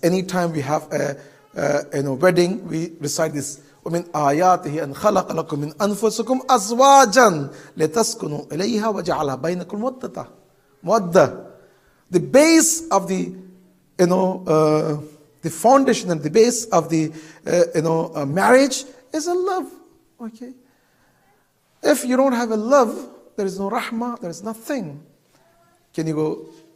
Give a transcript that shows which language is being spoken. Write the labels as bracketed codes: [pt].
[en] Anytime we have a wedding, we recite this. [ar] ومن آياته أن خلق لكم من أنفسكم أزواجا لتسكنوا إليها وجعل بينكم مودة. [en] The base of the the foundation and the base of the marriage is a love. Okay. If you don't have a love, there is no rahmah, there is nothing. Can you go?